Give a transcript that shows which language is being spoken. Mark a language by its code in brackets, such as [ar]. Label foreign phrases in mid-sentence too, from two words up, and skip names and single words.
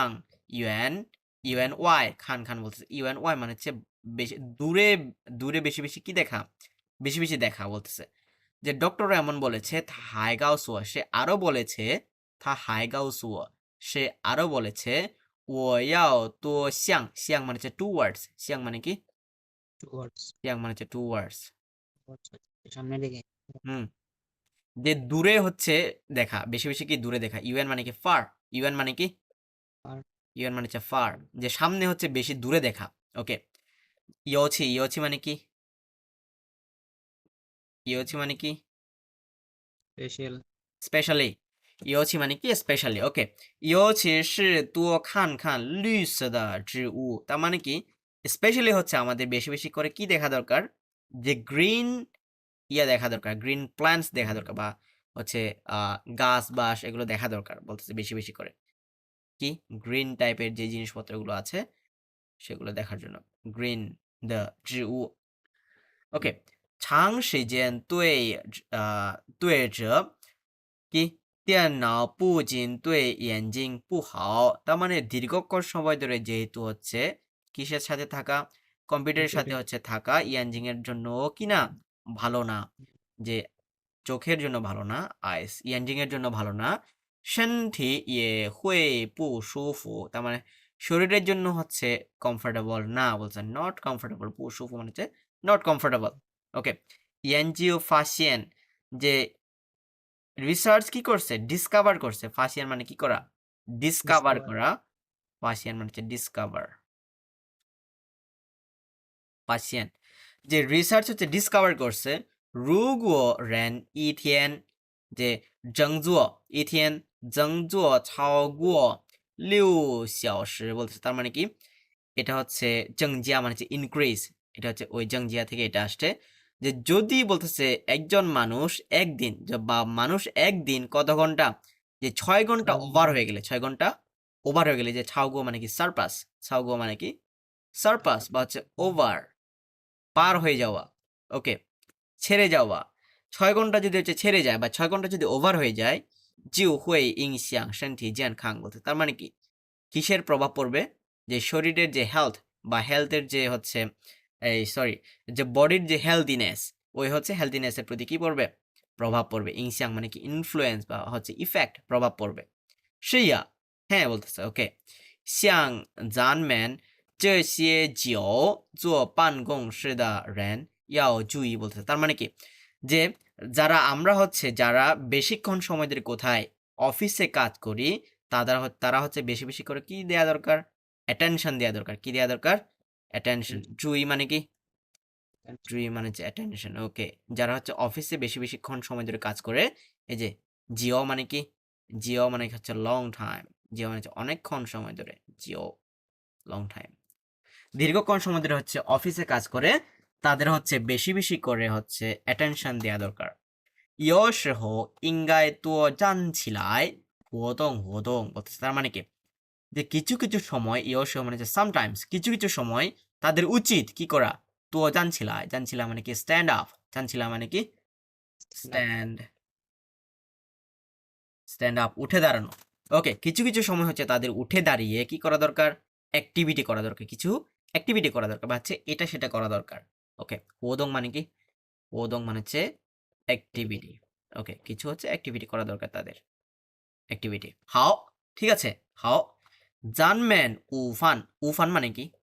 [zh] UN Y 看看 [bn] বলতেছে UN Y মানে হচ্ছে বেশি দূরে দূরে বেশি বেশি কি দেখা বেশি বেশি দেখা বলতেছে যে ডক্টরও এমন বলেছে [zh] 他还告诉我 [bn] সে আরো বলেছে [zh] 他还告诉我 [bn] সে আরো বলেছে [zh] 我要多向向 [bn] মানে হচ্ছে towards 向মানে কি [en] towards [bn] 向মানে হচ্ছে towards সামনের দিকে হুম যে দূরে হচ্ছে দেখা বেশি বেশি কি দূরে দেখা ইউএন মানে কি ফার ইউএন মানে কি [en] Far. [bn] ইউএন মানে হচ্ছে ফার যে সামনে হচ্ছে বেশি দূরে দেখা ওকে ইয়োছি ইয়োছি মানে কি ইয়োছি মানে কি [en] স্পেশাল [bn] স্পেশালি ইয়োছি মানে কি স্পেশালি ওকে [zh] 尤其是多看看绿色的植物 [bn] তার মানে কি স্পেশালি হচ্ছে আমাদের বেশি বেশি করে কি দেখা দরকার যে গ্রিন ইয়া দেখা দরকার [en] green plants [bn] দেখা দরকার বা হচ্ছে গাছ বাস এগুলো দেখা দরকার বলতেছে বেশি বেশি করে কি গ্রিন টাইপের যে জিনিসপত্রগুলো আছে সেগুলো দেখার জন্য গ্রিন দ্য 植物 ওকে [zh] 长时间对着 [bn] কি [zh] 电脑不仅对眼睛不好 [bn] তার মানে দীর্ঘক্ষণ সময় ধরে যেহেতু হচ্ছে কিসের সাথে থাকা কম্পিউটারের সাথে হচ্ছে থাকা ইয়ানজিং এর জন্য কি না ভালো না যে চোখের জন্য ভালো না আইস ইয়ানজিং এর জন্য ভালো না [zh] 身体也会不舒服 [bn] তার মানে শরীরের জন্য হচ্ছে কমফোর্টেবল না বলছে [en] not comfortable [zh] 不舒服 [bn] মানে হচ্ছে [en] not comfortable [bn] ওকে [zh] 研究发现 [bn] যে রিসার্চ কি করছে ডিসকভার করছে ফাসিয়ান মানে কি করা ডিসকভার [en] Discover. [bn] করা ফাসিয়ান মানে হচ্ছে ডিসকভার ফাসিয়ান যে রিসার্চ হচ্ছে ডিসকভার করছে [zh] 如果人一天 [bn] যে [zh] 整坐一天整坐超过6小时 [bn] বলছে তার মানে কি এটা হচ্ছে জংজিয়া মানে হচ্ছে ইনক্রিজ এটা হচ্ছে ওই জংজিয়া থেকে এটা আসছে যে যদি বলতেছে একজন মানুষ একদিন বা মানুষ একদিন কত ঘন্টা যে 6 ঘন্টা ওভার হয়ে গেলে 6 ঘন্টা ওভার হয়ে গেলে যে ছাউগো মানে কি সারপাস ছাউগো মানে কি সারপাস বা হচ্ছে ওভার পার হয়ে যাওয়া ওকে ছেড়ে যাওয়া 6 ঘন্টা যদি হচ্ছে ছেড়ে যায় বা 6 ঘন্টা যদি ওভার হয়ে যায় [zh] 就会影响身体健康 [bn] বলতে তার মানে কি কিসের প্রভাব পড়বে যে শরীরের যে হেলথ বা হেলথের যে হচ্ছে এই সরি যে বডির যে হেলদিনেস ওই হচ্ছে হেলদিনেসের প্রতি কি পড়বে প্রভাব পড়বে ইংশিয়াং মানে কি ইনফ্লুয়েন্স বা হচ্ছে ইফেক্ট প্রভাব পড়বে সেইয়া হ্যাঁ বলতেছে ওকে [zh] 像咱们这些久坐办公室的人要注意 [bn] বলতেছে তার মানে কি যে যারা আমরা হচ্ছে যারা বেশিক্ষণ সময় ধরে কোথায় অফিসে কাজ করি তারা হচ্ছে বেশি বেশি করে কি দেয়া দরকার অ্যাটেনশন দেয়া দরকার কি দেয়া দরকার অ্যাটেনশন জুই মানে কি জুই মানে হচ্ছে অ্যাটেনশন ওকে যারা হচ্ছে অফিসে বেশি বেশিক্ষণ সময় ধরে কাজ করে এই যে জিও মানে কি জিও মানে হচ্ছে [en] long time [bn] জিও মানে হচ্ছে অনেকক্ষণ সময় ধরে জিও [en] long time [bn] দীর্ঘক্ষণ সময় ধরে হচ্ছে অফিসে কাজ করে তাদের হচ্ছে বেশি বেশি করে হচ্ছে অ্যাটেনশন দেওয়া দরকার [zh] 有时候应该多站起来活动 [bn] বলতেছে তার মানে কি যে কিছু কিছু সময় মানে যে সামটাইমস কিছু কিছু সময় তাদের উচিত কি করা তো জানছিলা মানে কি [en] stand up [bn] জানছিলা মানে কি [en] stand up [bn] উঠে দাঁড়ানো ওকে কিছু কিছু সময় হচ্ছে তাদের উঠে দাঁড়িয়ে কি করা দরকার অ্যাক্টিভিটি করা দরকার কিছু অ্যাক্টিভিটি করা দরকার বা হচ্ছে এটা সেটা করা দরকার ওকে ওদং মানে কি ওদং মানে হচ্ছে অ্যাক্টিভিটি ওকে কিছু হচ্ছে অ্যাক্টিভিটি করা দরকার তাদের অ্যাক্টিভিটি হাও ঠিক আছে হাও জানমেন উফান উফান মানে কি